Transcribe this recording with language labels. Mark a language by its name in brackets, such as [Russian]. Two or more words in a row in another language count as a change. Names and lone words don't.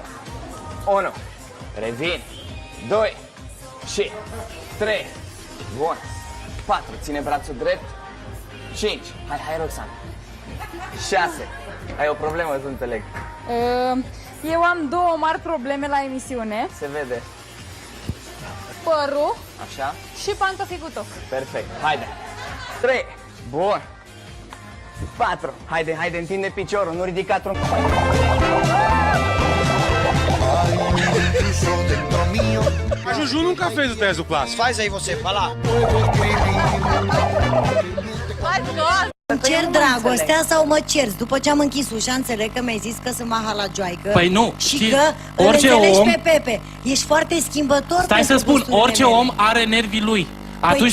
[Romanian] 1, revin, 2 și 3, bun, 4, ține brațul drept, 5, hai Roxana, 6, ai o problemă, să înțeleg. Eu am două mari probleme la emisiune. Se vede. Părul Așa? și pantoficutul. Perfect, haide. 3, bun. 4, haide, întinde piciorul, nu ridica troncul. [Portuguese] Juju nunca fez o teste do clássico. Faz aí você, vai lá. [Romanian] Hai, scos! Îmi cer dragostea sau mă cerți? După ce am închis ușa, înțeleg că mi-ai zis că sunt mahalajoaică. Păi nu, și știi, că orice îl înțelegi om... pe Pepe. Ești foarte schimbător. Stai să spun, orice om are nervii lui. Atunci